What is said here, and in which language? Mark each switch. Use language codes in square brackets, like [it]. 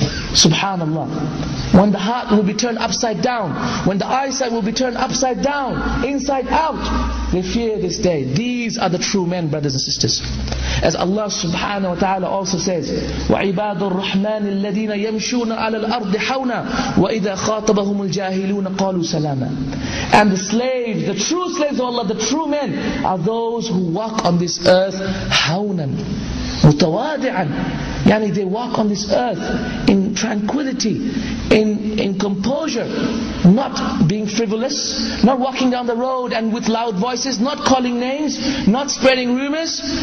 [en] Subhanallah. When the heart will be turned upside down, when the eyesight will be turned upside down, inside out, they fear this day. These are the true men, brothers and sisters. As Allah subhanahu wa ta'ala also says, [ar] وَعِبَادُ الرَّحْمَنِ الَّذِينَ يَمْشُونَ عَلَى الْأَرْضِ حَوْنًا وَإِذَا خَاطَبَهُمُ الْجَاهِلُونَ قَالُوا سَلَامًا. [en] And the slaves, the true slaves of Allah, the true men, are those who walk on this earth [ar] حَوْنًا مُتَوَادِعًا. [en] Yani they walk on this earth in tranquility, in composure, not being frivolous, not walking down the road and with loud voices, not calling names, not spreading rumors.